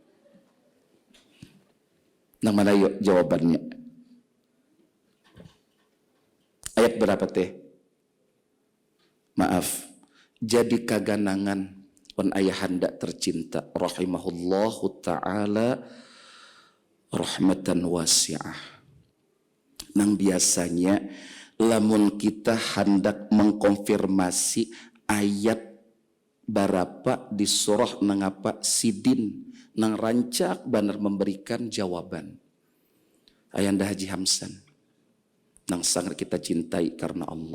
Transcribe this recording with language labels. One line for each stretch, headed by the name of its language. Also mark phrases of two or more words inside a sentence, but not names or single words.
Banjar: Nang mana yuk jawabannya? Ayat berapa teh? Maaf, jadi kaganangan pun ayahanda tercinta
Arabic: rahimahullahu ta'ala rahmatan wasi'ah.
Banjar: Nang biasanya lamun kita hendak mengkonfirmasi ayat berapa di surah nang apa sidin nang rancak benar memberikan jawaban. Ayanda Haji Hamsan nang sangat kita cintai karena Allah.